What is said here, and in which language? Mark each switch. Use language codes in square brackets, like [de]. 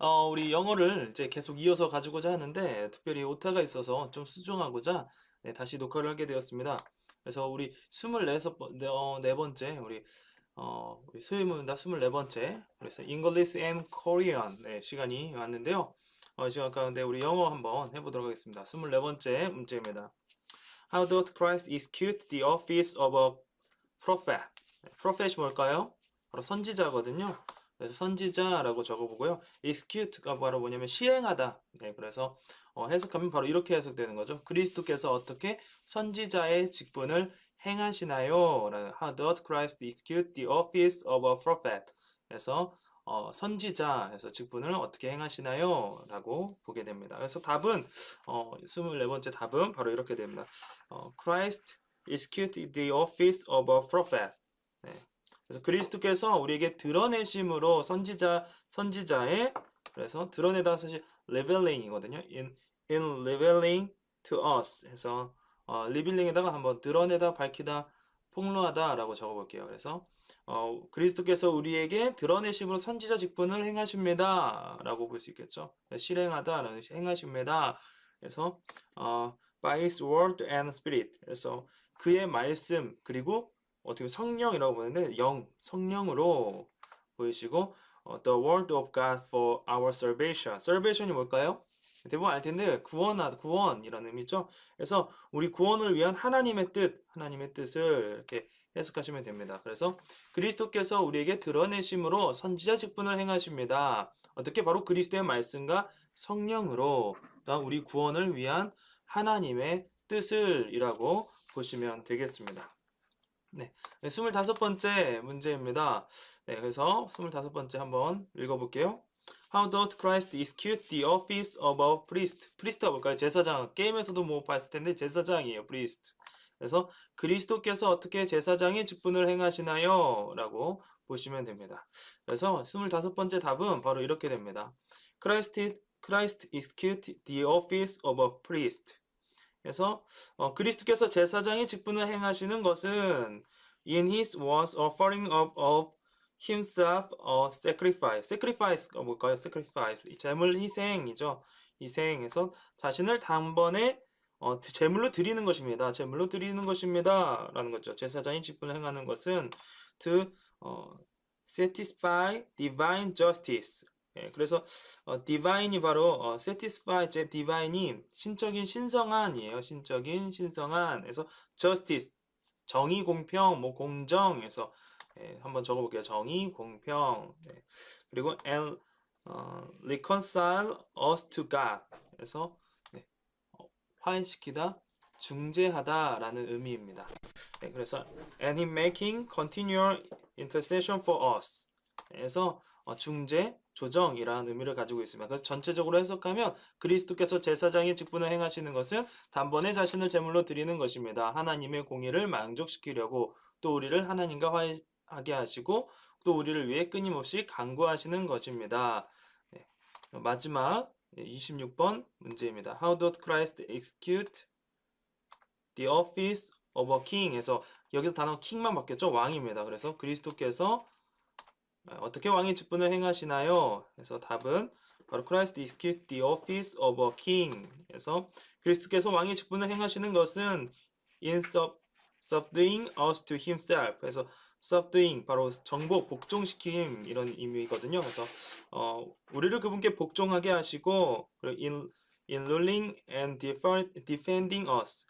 [ko] 우리 영어를 이제 계속 이어서 가지고자 하는데, 특별히 오타가 있어서 좀 수정하고자 네, 다시 녹화를 하게 되었습니다. 그래서 우리 24번째, 우리 소유문답 24번째, 그래서 [en] English and Korean [ko] 네, 시간이 왔는데요. 시간 가운데 우리 영어 한번 해보도록 하겠습니다. 24번째 문제입니다. [en] How does Christ execute the office of a prophet? [ko] 네, prophet이 뭘까요? 바로 선지자거든요. 그래서 선지자라고 적어보고요. execute가 바로 뭐냐면 시행하다. 네, 그래서 해석하면 바로 이렇게 해석되는 거죠. 그리스도께서 어떻게 선지자의 직분을 행하시나요? [en] How does Christ execute the office of a prophet? [ko] 그래서 선지자에서 직분을 어떻게 행하시나요? 라고 보게 됩니다. 그래서 답은 24번째 답은 바로 이렇게 됩니다. [en] Christ executed the office of a prophet. [ko] 네. 그래서 그리스도께서 우리에게 드러내심으로 선지자의 그래서 드러내다 사실 revealing이거든요. [en] in revealing to us [ko] 해서 revealing에다가 한번 드러내다, 밝히다, 폭로하다라고 적어볼게요. 그래서 그리스도께서 우리에게 드러내심으로 선지자 직분을 행하십니다라고 볼 수 있겠죠. 실행하다라는 행하십니다. 그래서 [en] by His word and spirit. [ko] 그래서 그의 말씀 그리고 어떻게 성령이라고 보는데 성령으로 보이시고 [en] the word of God for our salvation. [ko] salvation이 뭘까요? 대부분 알 텐데 구원이라는 의미죠. 그래서 우리 구원을 위한 하나님의 뜻을 이렇게 해석하시면 됩니다. 그래서 그리스도께서 우리에게 드러내심으로 선지자 직분을 행하십니다. 어떻게 바로 그리스도의 말씀과 성령으로 우리 구원을 위한 하나님의 뜻을이라고 보시면 되겠습니다. 네, 25번째 문제입니다. 네, 그래서 25번째 한번 읽어볼게요. [en] How does Christ execute the office of a priest? [ko] 프리스트가 뭘까요? 제사장. 게임에서도 뭐 봤을 텐데 제사장이에요. [en] priest. [ko] 그래서 그리스도께서 어떻게 제사장의 직분을 행하시나요? 라고 보시면 됩니다. 그래서 25번째 답은 바로 이렇게 됩니다. [en] Christ execute the office of a priest. [ko] 그래서 그리스도께서 제사장의 직분을 행하시는 것은 [en] in his was offering up of himself a sacrifice. [ko] sacrifice가 뭘까요? sacrifice. 제물 희생이죠. 희생해서 자신을 단번에 제물로 드리는 것입니다. 제물로 드리는 것입니다. 라는 거죠. 제사장이 직분을 행하는 것은 [en] to satisfy divine justice. [ko] 예, 그래서 divine이 바로 satisfy, divine이 신적인 신성한이에요. 신적인 신성한. 그래서 justice, 정의, 공평, 뭐 공정에서 한번 적어볼게요. 정의, 공평. 네. 그리고 [en] and reconcile us to God. [ko] 그래서 네, 화해시키다, 중재하다라는 의미입니다. 네, 그래서 [en] and in making continual intercession for us. [ko] 그래서 중재, 조정이라는 의미를 가지고 있습니다. 그래서 전체적으로 해석하면 그리스도께서 제사장의 직분을 행하시는 것은 단번에 자신을 제물로 드리는 것입니다. 하나님의 공의를 만족시키려고 또 우리를 하나님과 화해하게 하시고 또 우리를 위해 끊임없이 간구하시는 것입니다. 네. 마지막 26번 문제입니다. [en] How does Christ execute the office of a king? [ko] 에서 여기서 단어 king만 바뀌었죠? 왕입니다. 그래서 그리스도께서 어떻게 왕의 직분을 행하시나요? 그래서 답은 바로 [en] Christ execute the office of a king. [ko] 그래서 그리스도께서 왕의 직분을 행하시는 것은 [en] in subduing us to himself. [ko] 그래서 subduing 바로 정복, 복종시킴 이런 의미거든요. 그래서 우리를 그분께 복종하게 하시고 [en] in ruling and defending us.